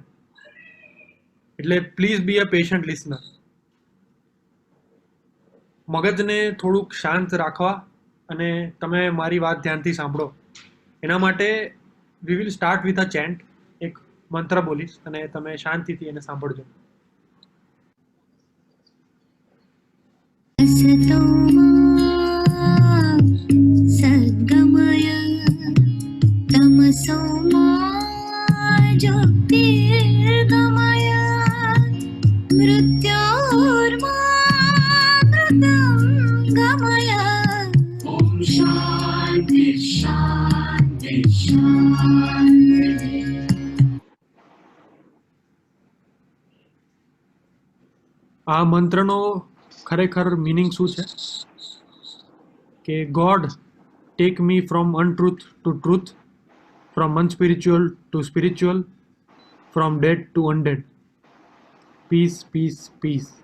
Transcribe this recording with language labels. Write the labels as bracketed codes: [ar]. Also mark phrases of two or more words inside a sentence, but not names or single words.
[en] એટલે please be a patient listener. [gu] મગજને થોડુંક શાંત રાખવા અને તમે મારી વાત ધ્યાનથી સાંભળો એના માટે [en] we will start with a chant. [gu] એક મંત્ર બોલીશ અને તમે શાંતિથી એને સાંભળજો. [sa] असतो मा सद्गमय तमसो मा ज्योतिर्गमय मृत्योर्मामृतङ्गमय ॐ शान्ति शान्ति शान्ति. [gu] આ મંત્રનો ખરેખર મિનિંગ શું છે કે [en] God take me from untruth to truth, from unspiritual to spiritual, from dead to undead, peace peace peace પીસ.